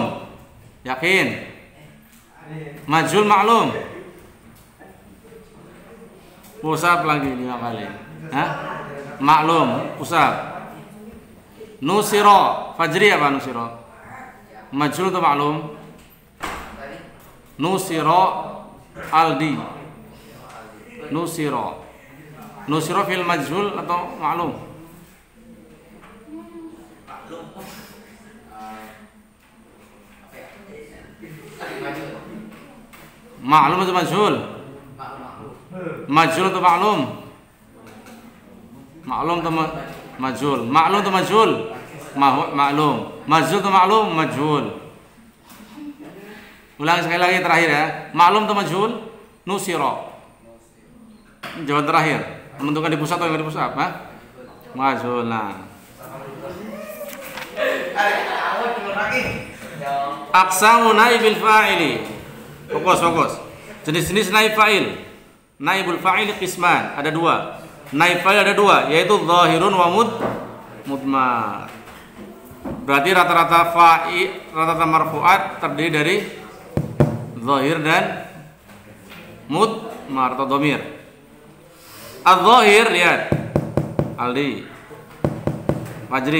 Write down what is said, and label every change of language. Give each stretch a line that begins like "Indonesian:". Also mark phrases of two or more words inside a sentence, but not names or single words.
Indonesian: Yakin? Majhul ma'lum. Usap lagi 5 kali. Hah? Maklum, usap. Nusira, Fajri apa nusira? Majhul atau maklum? Nusira Aldi.
Arabic: Nusira. Nusira fil majhul atau maklum?
Indonesian: Maklum atau majhul? Majhul atau maklum? Maklum atau majhul? Maklum atau majhul? Maklum. Majhul atau maklum? Majhul. Ulang sekali lagi terakhir ya. Maklum atau majhul? Nusira. Jawaban terakhir. Menentukan di pusat atau yang di pusat? Majhul. Nah.
Arabic: Aqsamu naibil fa'ili.
Indonesian: Fokus. Jenis-jenis naib fa'il.
Arabic: Naibul fa'il qisman,
Indonesian: ada 2. Naib fa'il ada 2, yaitu
Arabic: zahirun wa mudmar.
Indonesian: Berarti rata-rata fa'il, rata-rata marfu'at terdiri dari zahir dan mudmar atau dhamir. Az-zahir, lihat. Aldi. Fajri.